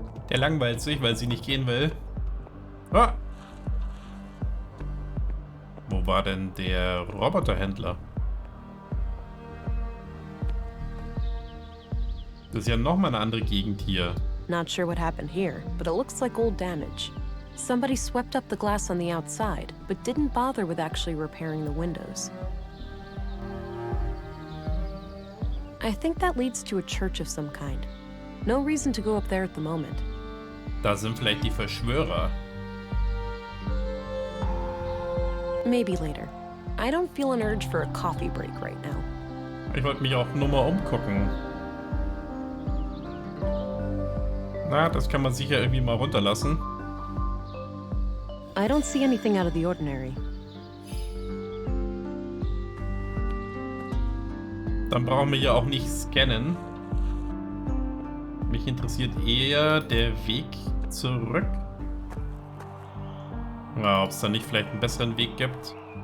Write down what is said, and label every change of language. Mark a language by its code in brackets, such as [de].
[de] Der langweilt sich, weil sie nicht gehen will. Ah! Wo war denn der Roboterhändler? Das ist ja nochmal eine andere Gegend hier. [en] Not sure what happened here, but it looks like old damage. Somebody swept up the glass on the outside, but didn't bother with actually repairing the windows. I think that leads to a church of some kind. No reason to go up there at the moment. [de] Da sind vielleicht die Verschwörer. [en] Maybe later. I don't feel an urge for a coffee break right now. [de] Ich wollte mich auch nur mal umgucken. Na, das kann man sicher irgendwie mal runterlassen. [en] I don't see anything out of the ordinary. [de] Dann brauchen wir ja auch nicht scannen. Mich interessiert eher der Weg zurück. Ja, ob es da nicht vielleicht einen besseren Weg gibt.